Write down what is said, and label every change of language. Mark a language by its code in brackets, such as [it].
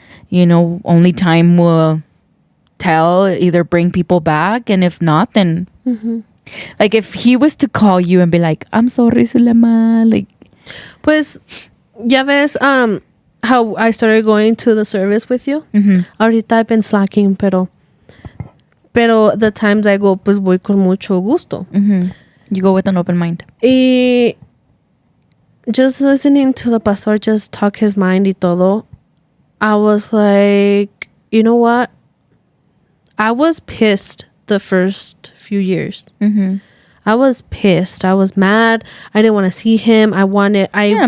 [en] You know, only time will tell, either bring people back. And if not, then like if he was to call you and be like, I'm sorry, Zulema, like. [es] Pues, ya ves, [en] how I started going to the service with you. [es] Ahorita [en] I've been slacking, [es] pero [en] the times I go, [es] pues voy con mucho gusto. [en] You go with an open mind. Y just listening to the pastor just talk his mind [es] y todo, [en] I was like, you know what? I was pissed the first few years. I was pissed. I was mad. I didn't want to see him. Yeah,